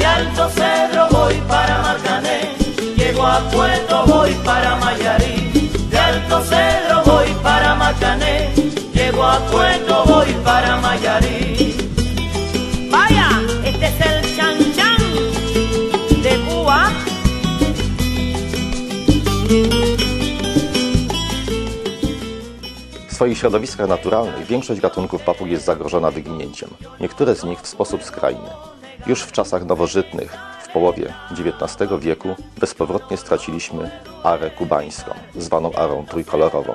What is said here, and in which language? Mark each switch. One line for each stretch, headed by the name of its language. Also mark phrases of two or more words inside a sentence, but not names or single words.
Spanish: Alto Cedro voy para Marcané, llego a Puerto voy para Mayarí. De Alto Cedro voy para Marcané, llego a Puerto voy para Mayarí. Vaya, este es el Chan Chan de Cuba.
Polish: W swoich środowiskach naturalnych większość gatunków papug jest zagrożona wyginięciem. Niektóre z nich w sposób skrajny. Już w czasach nowożytnych, w połowie XIX wieku, bezpowrotnie straciliśmy arę kubańską, zwaną arą trójkolorową.